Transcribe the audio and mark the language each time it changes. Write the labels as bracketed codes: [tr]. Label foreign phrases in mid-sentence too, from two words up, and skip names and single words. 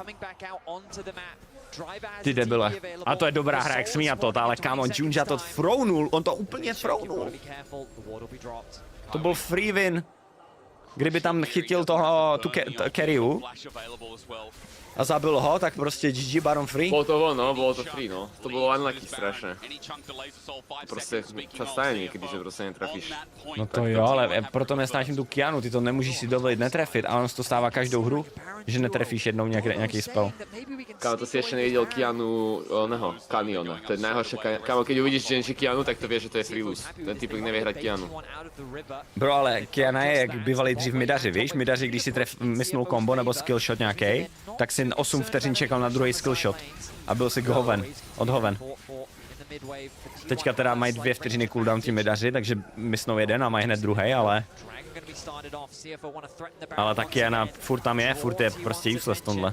[cs] Ty debile. A to je dobrá hra, jak smí a to, ale kámo, Junja to frounul, on to úplně frounul. To byl free win. Kdyby tam chytil toho, tu carryu a zabil ho, tak prostě GG Baron free. [sk] Bolo to ono, bolo to free, no. To bolo unlucky strašne. Prostě čas stane niekedy, že prostě netrafíš. [cs] No to jo, ale proto nesnáším tu Kianu, ty to nemůžeš si dovolit netrefit, ale on to stává každou hru, že netrefíš jednou nějaký spell. [sk] Kámo, to si ešte nevidel Kianu, oného, Kaniona. To je najhoršia kámo, keď uvidíš že Kianu, tak to vieš, že to je free lose. Ten typek nevie hrať Kianu. Bro, [cs] ale Kiana je jak bývalý dřív midaři, víš? Midaři, když si mysnul kombo nebo skillshot nějaký, tak si 8 vteřin čekal na druhý skillshot a byl si odhoven. Teďka teda mají 2 vteřiny cooldown ti midaři, takže mysnou jeden a mají hned druhý, ale ta Kiana furt tam je, furt je prostě useless tohle.